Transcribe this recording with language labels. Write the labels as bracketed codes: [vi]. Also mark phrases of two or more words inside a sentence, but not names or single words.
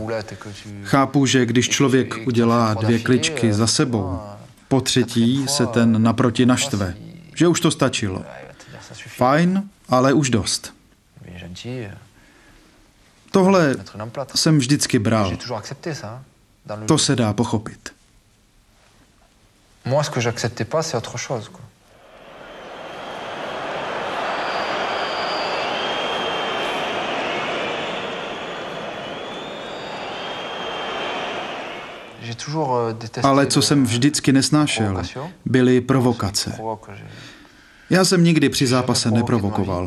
[cs] Chápu, že když člověk udělá 2 kličky za sebou, po třetí se ten naproti naštve, že už to stačilo. Fajn, ale už dost. Tohle jsem vždycky bral. To se dá pochopit. [fr] Moi, ce que j'acceptais pas, c'est autre chose, quoi. [cs] Ale co jsem vždycky nesnášel, byly provokace. Já jsem nikdy při zápase neprovokoval.